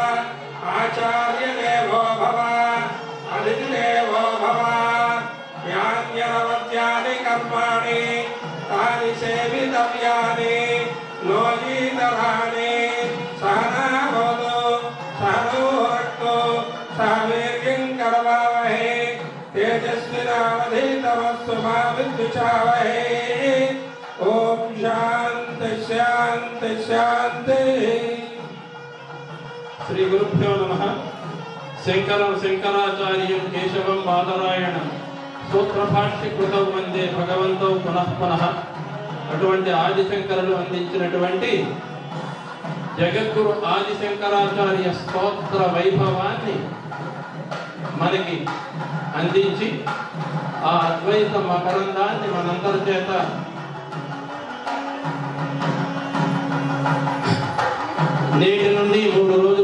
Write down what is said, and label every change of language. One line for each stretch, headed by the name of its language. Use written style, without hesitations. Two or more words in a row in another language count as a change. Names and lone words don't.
Sanskrit: आचार्यदेवो भव अतिथिदेवो भव यान्यनवद्यानि कर्माणि तानि सेवितव्यानि लोकीतराणि सहना भवतु सहनो भुनक्तु सह वीर्यं करवावहै तेजस्विनावधीतमस्तु मा विद्विषावहै ओम शांति शांति शांति। श्री गुरुभ्यो नमः। शंकरं शंकराचार्यं केशवं बादरायणं सूत्रभाष्य कृतौ वंदे भगवन्तौ पुनः पुनः।
Telugu: అటువంటి ఆదిశంకరులు అందించినటువంటి జగద్గురు ఆదిశంకరాచార్య స్తోత్ర వైభవాన్ని మనకి అందించి ఆ అద్వైత మకరందాన్ని మనందరి చేత నేటి నుండి 3 రోజులు